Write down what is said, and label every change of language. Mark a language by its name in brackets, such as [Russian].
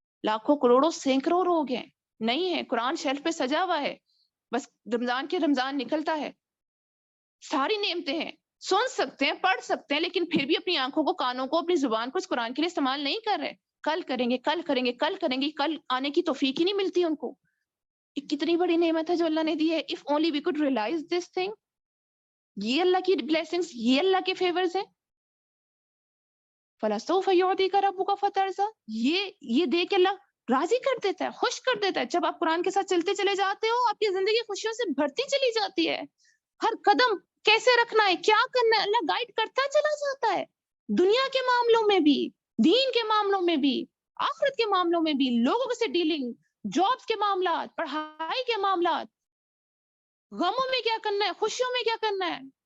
[Urdu] لاکھوں کروڑوں سینکڑوں لوگ ہیں, نہیں ہے. قرآن شیلف پہ سجا ہوا ہے, بس رمضان کے رمضان نکلتا ہے. ساری نعمتیں ہیں, سن سکتے ہیں, پڑھ سکتے ہیں, لیکن پھر بھی اپنی آنکھوں کو, کانوں کو, اپنی زبان کو اس قرآن کے لیے استعمال نہیں کر رہے. کل کریں گے, کل کریں گے, کل کریں گے, کل آنے کی توفیق ہی نہیں ملتی ان کو. یہ کتنی بڑی نعمت ہے جو اللہ نے دی ہے. [English] if only we could realize this thing, [Urdu] یہ اللہ کی blessings, یہ اللہ کے favors ہیں. [Arabic] فَلَسَوْفَ يُعْطِيكَ رَبُّكَ فَتَرْضَىٰ, [Urdu] یہ دے کے اللہ راضی کر دیتا ہے, خوش کر دیتا ہے. جب آپ قرآن کے ساتھ چلتے چلے جاتے ہو, آپ کی زندگی خوشیوں سے بھرتی چلی جاتی ہے. ہر قدم کیسے رکھنا ہے, کیا کرنا ہے, اللہ گائیڈ کرتا چلا جاتا ہے. دنیا کے معاملوں میں بھی, دین کے معاملوں میں بھی, آخرت کے معاملوں میں بھی, لوگوں سے ڈیلنگ, جابس کے معاملات, پڑھائی کے معاملات, غموں میں کیا کرنا ہے, خوشیوں میں کیا کرنا ہے.